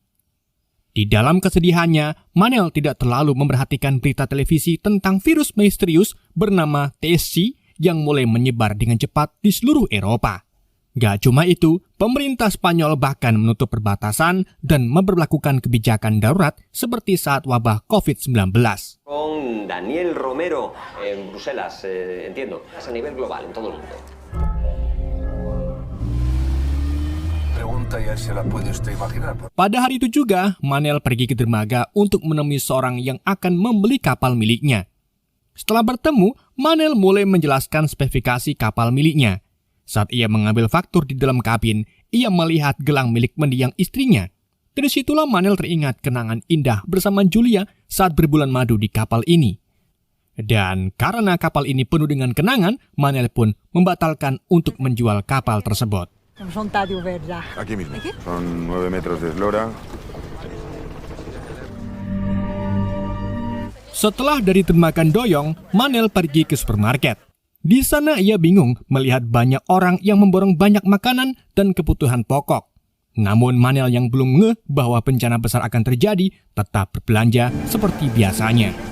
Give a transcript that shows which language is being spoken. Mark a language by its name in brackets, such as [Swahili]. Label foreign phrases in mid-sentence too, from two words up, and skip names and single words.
[Indonesian] Di dalam kesedihannya, Manel tidak terlalu memperhatikan berita televisi tentang virus misterius bernama TSC yang mulai menyebar dengan cepat di seluruh Eropa. Gak cuma itu, pemerintah Spanyol bahkan menutup perbatasan dan memberlakukan kebijakan darurat seperti saat wabah COVID-19. [Spanish] Con Daniel Romero en Bruselas, entiendo, es a nivel global en todo el mundo. [Indonesian] Pada hari itu juga, Manel pergi ke dermaga untuk menemui seorang yang akan membeli kapal miliknya. Setelah bertemu, Manel mulai menjelaskan spesifikasi kapal miliknya. Saat ia mengambil faktur di dalam kabin, ia melihat gelang milik mendiang istrinya. Dari situlah Manel teringat kenangan indah bersama Julia saat berbulan madu di kapal ini. Dan karena kapal ini penuh dengan kenangan, Manel pun membatalkan untuk menjual kapal tersebut. [Spanish] Aquí mismo. Son 9 metros de eslora. [Indonesian] Setelah dari termakan doyong, Manel pergi ke supermarket. Di sana ia bingung melihat banyak orang yang memborong banyak makanan dan kebutuhan pokok. Namun Manel yang belum ngeh bahwa bencana besar akan terjadi, tetap berbelanja seperti biasanya.